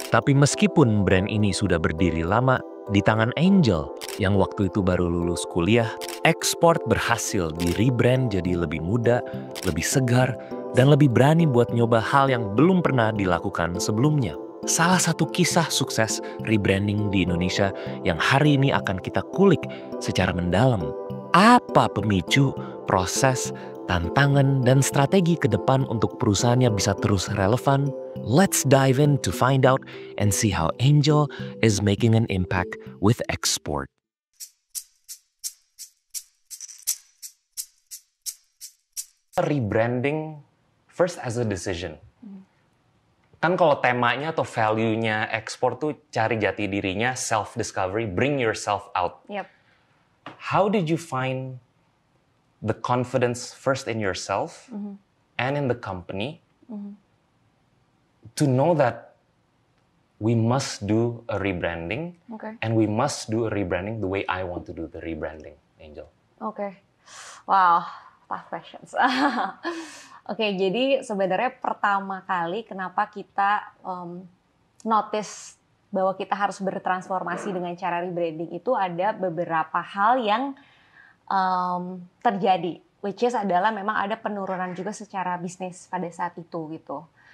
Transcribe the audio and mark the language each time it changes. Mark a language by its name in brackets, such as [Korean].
[Indonesian] Tapi meskipun brand ini sudah berdiri lama, di tangan Angel yang waktu itu baru lulus kuliah, Export berhasil di-rebrand jadi lebih muda, lebih segar, dan lebih berani buat nyoba hal yang belum pernah dilakukan sebelumnya. Salah satu kisah sukses rebranding di Indonesia yang hari ini akan kita kulik secara mendalam. Apa pemicu, proses, tantangan, dan strategi ke depan untuk perusahaannya bisa terus relevan? [English] Let's dive in to find out and see how Angel is making an impact with Export. Rebranding first as a decision. [Indonesian] Kan kalau temanya atau value-nya Export tuh cari jati dirinya, [English] self-discovery, bring yourself out. Yep. How did you find the confidence first in yourself and in the company to know that we must do a rebranding and we must do a rebranding the way I want to do the rebranding, Angel? Wow, tough questions. [Indonesian] Jadi sebenarnya pertama kali kenapa kita notice bahwa kita harus bertransformasi dengan cara rebranding itu ada beberapa hal yang terjadi, [English] which is [Indonesian] adalah memang ada penurunan juga secara bisnis pada saat itu gitu.